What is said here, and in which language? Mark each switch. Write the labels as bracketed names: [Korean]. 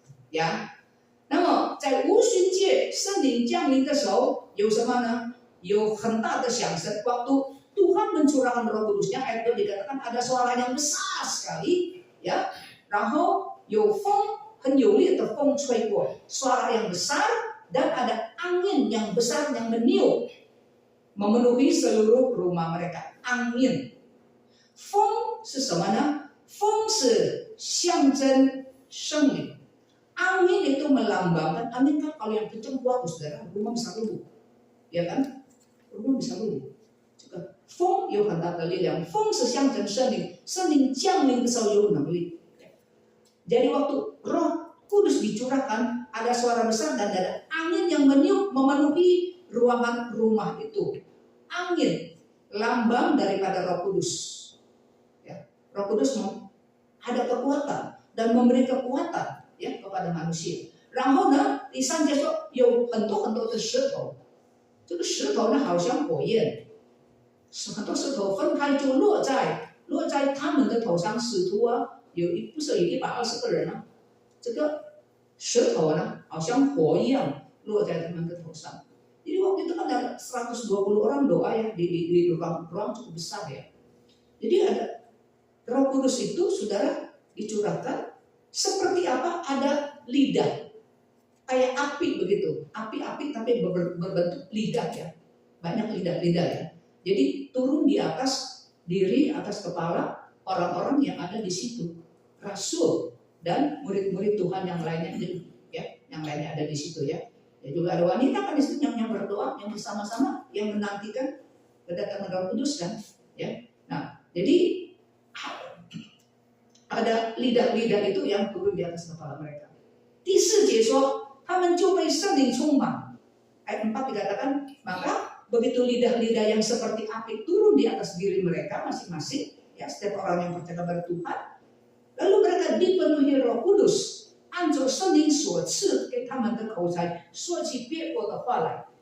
[Chinese] Ya, 那么在无旬节圣灵降临的时候有什么呢？有很大的响声。 [Indonesian] waktu Tuhan mencurahkan Roh Kudusnya, ayat 2 dikatakan ada suara yang besar sekali, ya. [Chinese] 然后有风，很有力的风吹过， [Indonesian] suara yang besar dan ada angin yang besar yang meniup memenuhi seluruh rumah mereka. [Chinese] Angin, 风是什么呢？风是象征圣灵。 [Indonesian] Angin itu melambangkan, angin kan kalau yang kencang kuat, saudara, rumah bisa rubuh, ya kan? Rumah bisa rubuh. [Chinese] 这个风有很大的力量，风是象征圣灵，圣灵降临的时候有能力。 [Indonesian] Jadi waktu Roh Kudus dicurahkan, ada suara besar dan ada angin yang meniup memenuhi ruangan rumah itu. Angin lambang daripada Roh Kudus. Ya, Roh Kudus ada kekuatan dan memberi kekuatan ya kepada manusia. [Chinese] 然后呢，第三节说有很多很多的石头，这个石头呢好像火焰，很多石头分开就落在他们的头上。使徒啊，不是有120个人啊，这个石头呢好像火一样落在他们的头上。 [Indonesian] Jadi waktu itu kan ada 120 orang doa ya di ruang cukup besar ya. Jadi ada Roh Kudus itu saudara dicurahkan seperti apa? Ada lidah kayak api begitu, api-api tapi berbentuk lidah ya, banyak lidah-lidah ya. Jadi turun di atas diri, atas kepala orang-orang yang ada di situ, rasul dan murid-murid Tuhan yang lainnya ya, yang lainnya ada di situ ya. Ya juga ada wanita kan di situ yang berdoa, yang bersama-sama, yang menantikan kedatangan Roh Kudus kan, ya. Nah, jadi ada lidah-lidah itu yang turun di atas kepala mereka. [Chinese] 第4节说，他们就被圣灵充满。 [Indonesian] ayat 4 dikatakan, maka begitu lidah-lidah yang seperti api turun di atas diri mereka masing-masing, ya setiap orang yang percaya kepada Tuhan, lalu mereka dipenuhi Roh Kudus. [Chinese] 按着圣灵所赐给他们的口才，说起别国的话来。